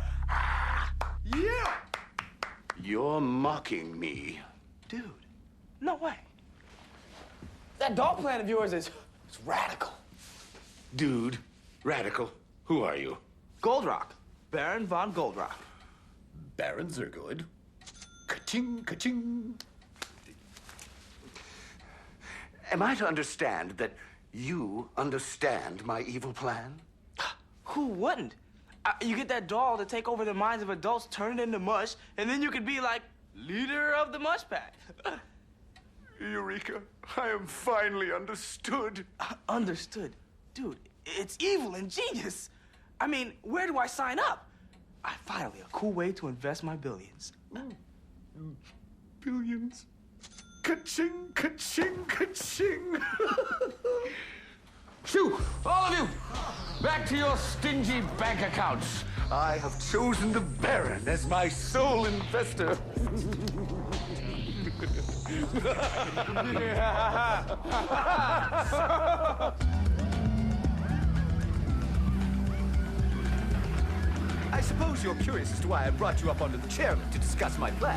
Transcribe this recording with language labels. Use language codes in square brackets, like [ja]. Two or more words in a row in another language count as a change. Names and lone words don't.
[en] Yeah! You're mocking me. Dude, no way. That doll plan of yours is radical. Dude, radical, who are you? Goldrock. Baron von Goldrock. Barons are good. Ka-ching, ka-ching. Am I to understand that you understand my evil plan? Who wouldn't? You get that doll to take over the minds of adults, turn it into mush, and then you could be like leader of the mush pack. Eureka, I am finally understood. Understood? Dude, it's evil and genius. I mean, where do I sign up? Finally, a cool way to invest my billions. Billions? Ka-ching, ka-ching, ka-ching. Shoo, all of you, back to your stingy bank accounts. I have chosen the Baron as my sole investor. I suppose you're curious as to why I brought you up under the chairman to discuss my plan.